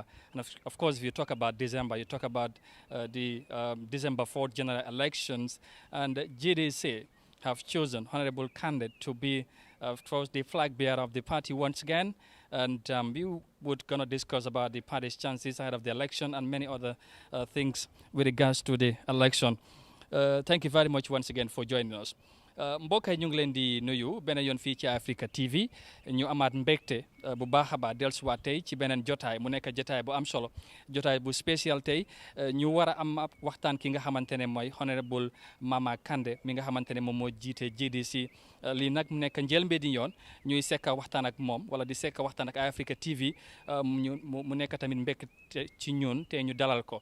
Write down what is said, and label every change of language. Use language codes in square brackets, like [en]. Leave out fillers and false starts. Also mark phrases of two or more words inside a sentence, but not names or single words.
[en] And of course, if you talk about December, you talk about the December 4th general elections, and GDC have chosen Honorable Candidate to be the flag bearer of the party once again. And we would going to discuss about the party's chances ahead of the election and many other things with regards to the election. Thank you very much once again for joining us. [wo] mbokk yi ñu ngi leen di nuyu beneen yoon fii ci Africa TV ñu amaat mbégte bu baax a baax dellusiwaat tey ci beneen jotaay mu nekk jotaay bu am solo jotaay bu spécial tey ñu war a am waxtaan ki nga xamante ne mooy honorable Mama Kande mi nga xamante ne moom moo jiite GDC lii nag mu nekk njëlbéenu yoon ñuy sekk waxtaan ak moom wala di sekk waxtaan ak Africa TV mu nekk tamit mbégte ci ñun te ñu dalal ko.